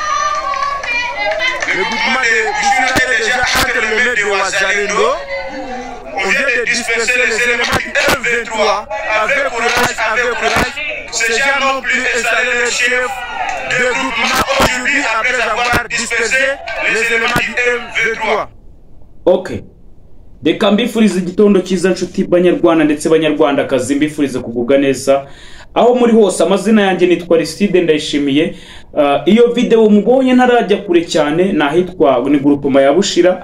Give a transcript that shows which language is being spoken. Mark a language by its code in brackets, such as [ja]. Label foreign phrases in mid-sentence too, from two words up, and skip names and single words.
[fr] Le groupement de Bouchira est déjà entre les mains de Ouazalendo. On vient de disperser les éléments du M23 avec courage. Ces gens n'ont plus installé le chef de groupement aujourd'hui après avoir dispersé les éléments du M23. [en] Okay. [rw] Reka mbifurize igitondo cyiza nshuti banyarwanda ndetse banyarwandakazi, mbifurize kugubwa neza aho muri hose. Amazina yanjye nitwa Aristide Ndayishimiye. Iyo video mubonye ntarajya kure cyane, nahitwa ni groupement ya Bushira.